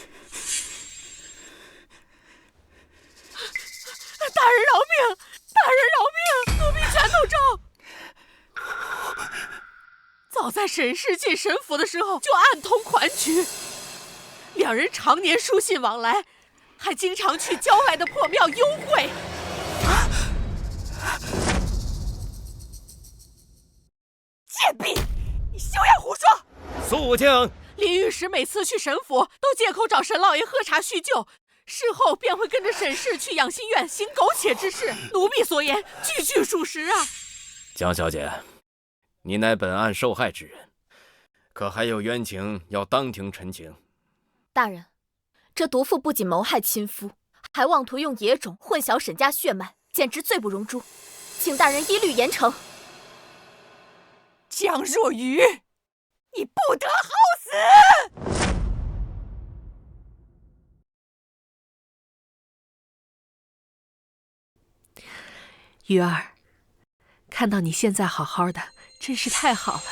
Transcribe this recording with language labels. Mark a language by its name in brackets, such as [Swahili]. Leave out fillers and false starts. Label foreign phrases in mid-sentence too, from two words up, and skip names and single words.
[Chinese] 大人饒命！大人饒命！奴婢拳头重。早在沈氏进沈府的时候就暗通款曲，两人常年書信往來，還經常去郊外的破廟幽會。賤婢，你休要胡說！肅靜！林御史每次去沈府都借口找沈老爺喝茶敘舊，事後便會跟着沈氏去養心院行苟且之事。奴婢所言句句屬實啊！江小姐，你乃本案受害之人，可還有冤情要當庭陳情？大人，這毒婦不僅謀害親夫，還妄圖用野種混淆沈家血脈，簡直罪不容誅，請大人一律嚴懲。江若愚，你不得好死！鱼兒，看到你现在好好的，真是太好了。